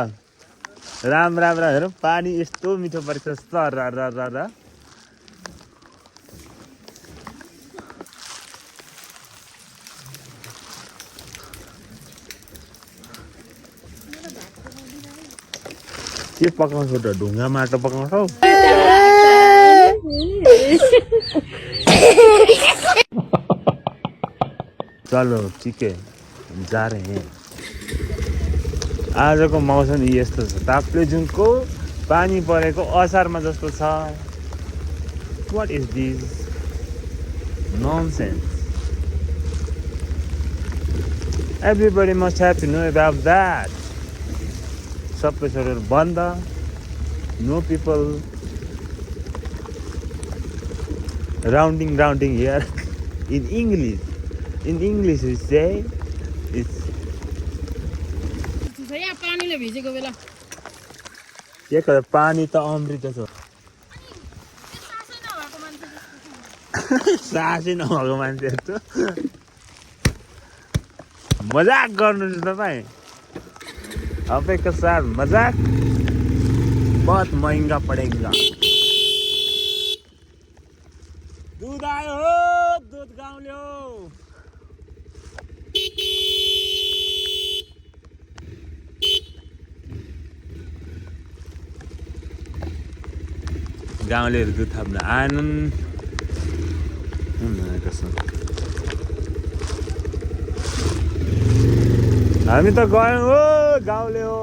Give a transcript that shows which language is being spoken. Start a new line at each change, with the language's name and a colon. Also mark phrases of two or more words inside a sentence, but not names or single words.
Nepali: राम हेरौँ पानी यस्तो मिठो परेको छ र के पकाउँछौ त ढुङ्गा माटो पकाउँछौ?
Hindi: चलो ठीक है जा रहे हैं।
Nepali: आजको मौसम यस्तो छ ताप्लेजुङको पानी परेको असारमा जस्तो छ।
English: What is this nonsense? Everybody must have to know about that.
Nepali: सबै छोडेर बन्द,
English: no people rounding here. In English we say it's
Nepali: पानीले भिजेको बेला के करे पानी त अमृत छ। सासै नभएको मान्छे त मजाक गर्नुहुन्छ तपाईँ।
Hindi: आपके साथ मजाक बहुत महंगा पड़ेगा।
Nepali: दूध आयो हो, दूध गाउँले हो। गाउँलेहरू दुध थाप्न आएनन्। हामी त गयौँ हो, गाउँले हो।